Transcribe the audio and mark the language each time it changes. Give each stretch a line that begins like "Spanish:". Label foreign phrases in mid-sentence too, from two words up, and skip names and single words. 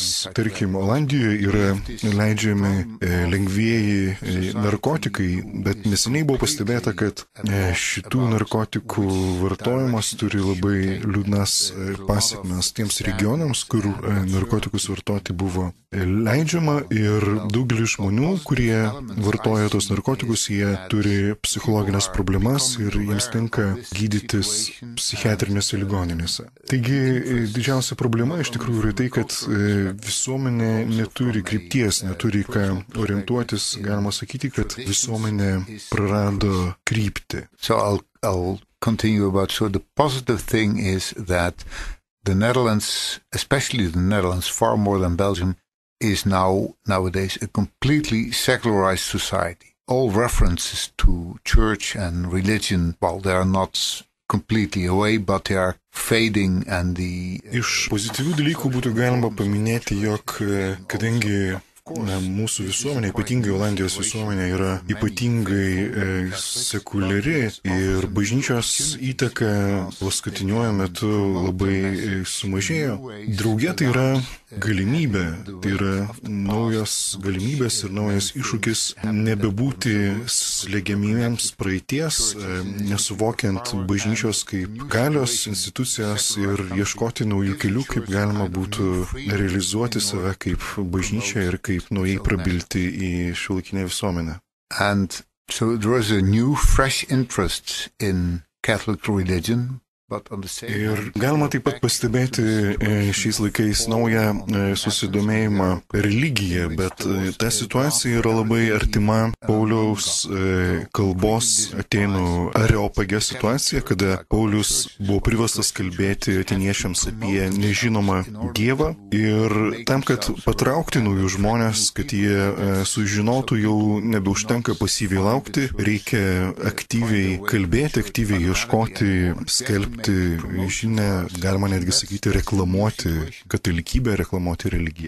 Lithuanian: Tarkim, Olandijoje yra leidžiami lengvieji narkotikai, bet neseniai buvo pastebėta, kad šitų narkotikų vartojimas turi labai liūdnas pasekmes tiems regionams, kur narkotikus vartoti buvo leidžiama, ir daugelis žmonių, kurie vartoja tos narkotikus, jie turi psichologinės problemas ir jiems tenka gydytis psichiatrinėse ligoninėse. Taigi didžiausia problema iš tikrųjų yra tai, kad visuomenė neturi krypties, neturi ką orientuotis, galima sakyti, kad visuomenė prarado kryptį.
English: So I'll continue about, so the positive thing is that the Netherlands, especially the Netherlands, far more than Belgium, is nowadays a completely secularized society. All references to church and religion, well, they are not completely away, but they are fading and the...
Lithuanian: Iš pozityvių dalykų būtų galima paminėti, jog kadangi mūsų visuomenė, ypatingai Olandijos visuomenė, yra ypatingai sekuliari ir bažnyčios įtaka paskutiniuoju metu labai sumažėjo. Drauge tai yra galimybė, tai yra naujos galimybės ir naujas iššūkis nebebūti slegiamiems praeities, nesuvokiant bažnyčios kaip galios institucijos ir ieškoti naujų kelių, kaip galima būtų realizuoti save kaip bažnyčia ir kaip naujai prabilti į šiuolaikinę visuomenę.
English: And so there is a new, fresh interest in Catholic religion.
Lithuanian: Ir galima taip pat pastebėti šiais laikais naują susidomėjimą religiją, bet ta situacija yra labai artima Pauliaus kalbos Atėnų Areopage situacija, kada Paulius buvo privestas kalbėti atėniečiams apie nežinomą Dievą ir tam, kad patraukti naujus žmonės, kad jie sužinotų, jau nebeužtenka pasyviai laukti, reikia aktyviai kalbėti, aktyviai ieškoti, skelbti žinią, galima netgi sakyti, reklamuoti katalikybę, reklamuoti religiją.